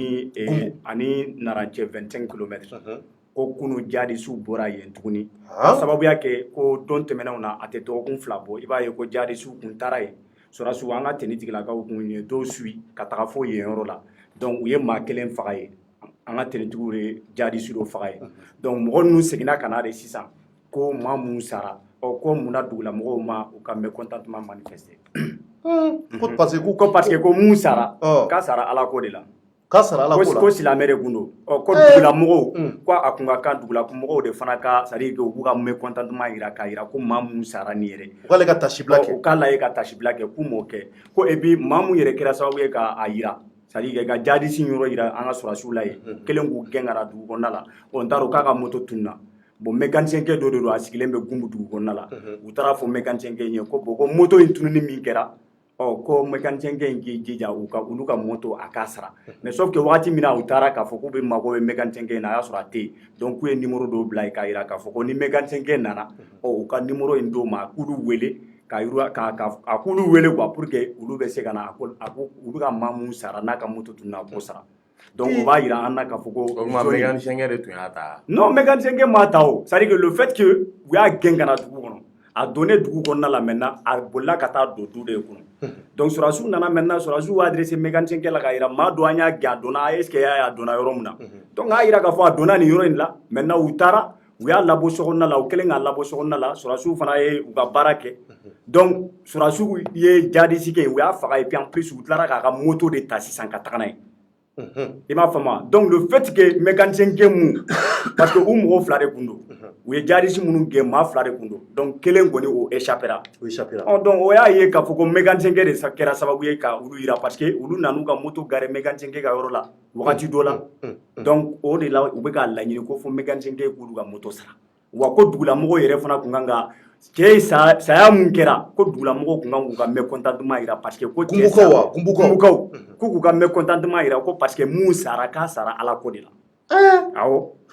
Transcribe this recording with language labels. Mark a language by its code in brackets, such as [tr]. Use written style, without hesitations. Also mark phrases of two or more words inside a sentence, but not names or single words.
[bm] ani Nara cɛ 25 kilomètres ko kunu jadisiw bɔra yen tuguni a sababuya kɛ ko don tɛmɛnenw na a tɛ dɔgɔkun 2 bɔ i b'a ye ko jadisiw kun taara yen sɔrasiw an ka tɛnitigilakaw kun ye dɔw suit ka taga fo yen yɔrɔ la donc u ye maa 1 faga yen an ka tɛnitigiw ye jadisiw dɔ faga yen donc mɔgɔ ninnu seginna ka na de sisan ko maa mun sara ko munna dugulamɔgɔw ma u ka [fr] mécontentement manifester parce que [bm] ko mun sara k'a sara ala ko de la ko silamɛ de kun don ko dugulamɔgɔw ko a kun ka kan dugulamɔgɔw de fana ka [fr] c'est à dire que [bm] u b'u ka mécontentement yira k'a yira ko maa mun sara nin yɛrɛ u k'ale ka tasibila kɛ u k'a lajɛ ka tasibila kɛ k'u m'o kɛ ko [fr] et puis [bm] maa mun yɛrɛ kɛra sababu ye k'a yira [fr] c'est à dire [bm] ka jadisi yɔrɔ yira an ka sɔrɔsiw la yen kelen k'u gɛn ka na dugu kɔnɔna la n t'a dɔn k'a ka moto tununa bon mécanicien kɛ dɔ de don a sigilen bɛ Gunbu dugu kɔnɔna la u taara fɔ mécanicien kɛ ɲɛ ko bon ko moto in tununi min kɛra ko mécanicien kɛ in k'i jija olu ka moto a k'a sara [fr] mais sauf que [bm] wagati min na u taara k'a fɔ k'u bɛ mago bɛ mécanicien kɛ in na a y'a sɔrɔ a tɛ yen donc k'u ye numéro dɔw bila yen k'a yira k'a fɔ ko ni mécanicien kɛ nana u ka numéro in d'o ma k'ulu wele a k'ulu wele quoi [fr] pour que [bm] olu bɛ se ka na olu ka maa mun sara n'a ka moto tununa a k'o sara donc o b'a yira an na k'a fɔ ko mécanicien kɛ de tun y'a ta non mécanicien kɛ m'a ta o [fr] c'est à dire que le fait que [bm] u y'a gɛn ka na dugu kɔnɔ a donnen dugu kɔnɔna la maintenant a bolila ka taa don du de kɔnɔ donc sɔrɔsiw nana maintenant sɔrɔsiw y'a adressé mécanicien kɛ la k'a yira maa dɔ an y'a gɛn a donna est ce que y'a donna yɔrɔ min na donc a yira k'a fɔ a donna nin yɔrɔ in la maintenant u taara u y'a labɔ sokɔnɔna la u kɛlen k'a labɔ sokɔnɔna la sɔrɔsiw fana ye u ka baara kɛ donc sɔrɔsiw ye jadisi kɛ u y'a faga [fr] et puis en plus [bm] u tilara k'a ka moto de ta sisan ka taga n'a ye i m'a faamu donc [fr] le fait que [bm] mécanicien kɛ mun [fr] parce que [bm] u mɔgɔ fila de kun don u ye jadisi minnu gɛn maa fila de kun don donc kelen kɔni o échappera donc o y'a ye k'a fɔ ko mécanicien kɛ de kɛra sababu ye ka olu yira [fr] parce que [bm] olu nan'u ka moto garé mécanicien kɛ ka yɔrɔ la wagati dɔ la donc o de la u bɛ k'a laɲini ko fo mécanicien kɛ k'olu ka moto sara wa ko dugulamɔgɔw yɛrɛ fana kun kan ka cɛ saya mun kɛra ko dugulamɔgɔw kun kan k'u ka mécontentement yira [fr] parce que [bm] ko cɛ Kumbukaw k'u k'u ka mécontentement yira ko [fr] parce que [bm] mun sara k'a sara ala ko de la awɔ